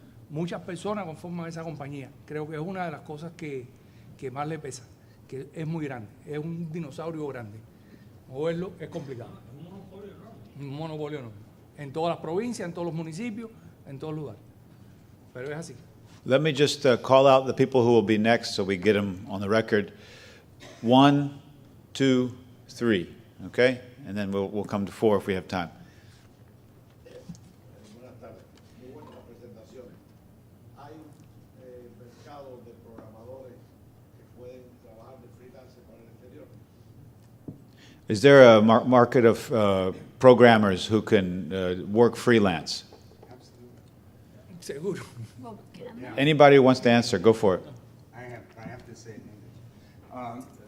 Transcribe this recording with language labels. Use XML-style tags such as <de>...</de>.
<es>Muchas personas conforman esa compañía. Creo que es una de las cosas que más le pesa, que es muy grande, es un dinosaurio grande. Moverlo es complicado. Un monopolio no. En todas las provincias, en todos los municipios, en todos los lugares. Pero es así.</es> <en>Let me just call out the people who will be next so we get them on the record. 1, 2, 3, okay? And then we'll come to 4 if we have time.</en> <es>Buenas tardes. Muy buenas las presentaciones. Hay mercado de programadores que pueden trabajar de freelancer para el exterior.</es> <en>Is there a market of programmers who can work freelance?</en> <es>Seguro.</es> <en>Anybody who wants to answer, go for it. I have to say it in English.</en>